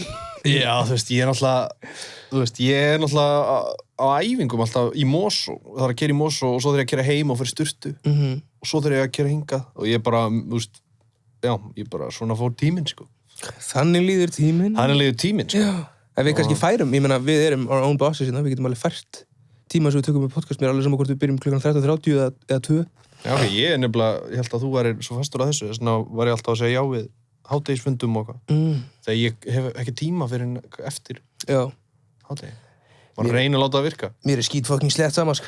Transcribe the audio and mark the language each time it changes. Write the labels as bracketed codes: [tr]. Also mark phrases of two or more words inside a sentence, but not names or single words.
[is] Já, þú veist, ég er náttúrulega á æfingum alltaf í Mosó. Það er að keyra í Mosó og svo þegar ég að keyra heim og fyrir sturtu. Og svo þegar ég að keyra hingað og ég bara, þú veist, já, ég bara svona fór tíminn, sko. Þannig líður tíminn, sko. Já, en við kannski færum, ég meina, við erum [en] our own bosses [is] hérna, við getum alveg fært tíma sem við tökum með podcast, mér er alveg saman hvort við byrjum klukkan 13:30 eða 2. Já, ok, ég held að þú værir svo fastur að þessu, þess vegna var ég alltaf að segja já við hádegisfundum og eitthvað. Þegar ég hef ekki tíma fyrir eftir hádegi. Bara reyna að láta það virka. Mér er skít fucking slett saman, sko.